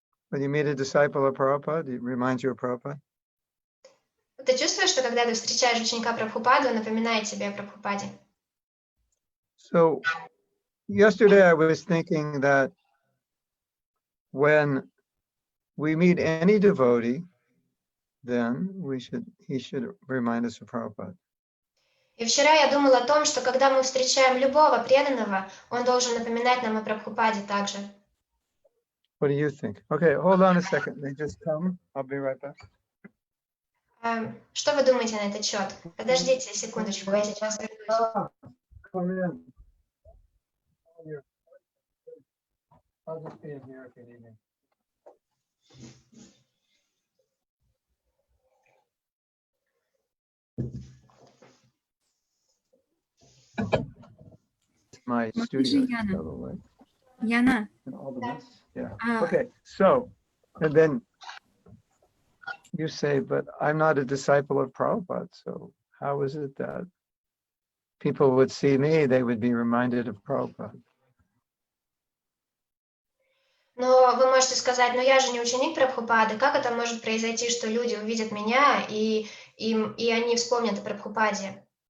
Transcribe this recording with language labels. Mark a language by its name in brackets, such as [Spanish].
[English] When you meet a disciple of Prabhupada, it reminds you of Prabhupada? [Russian] Ты чувствуешь, что когда ты встречаешь ученика Прабхупады, он напоминает тебе о Прабхупаде? [English] So yesterday I was thinking that when we meet any devotee, then he should remind us of Prabhupada. [Russian] И вчера я думала о том, что когда мы встречаем любого преданного, он должен напоминать нам о Прабхупаде также. [English] What do you think? Okay, hold on a second. They just come. I'll be right back. [Russian] Что вы думаете на этот счет? Подождите секундочку, я сейчас вернусь. [English] Come in. I'll just be in here if you need me. My studio. Yana. by the way, [Russian] Яна, [English] and all the mess. Yeah. а, Okay. So, and then you say, but I'm not a disciple of Prabhupada. So how is it that people would see me, they would be reminded of Prabhupada? [Russian] Но вы можете сказать: но я же не ученик Прабхупады, как это может произойти, что люди увидят меня и они вспомнят о Прабхупаде?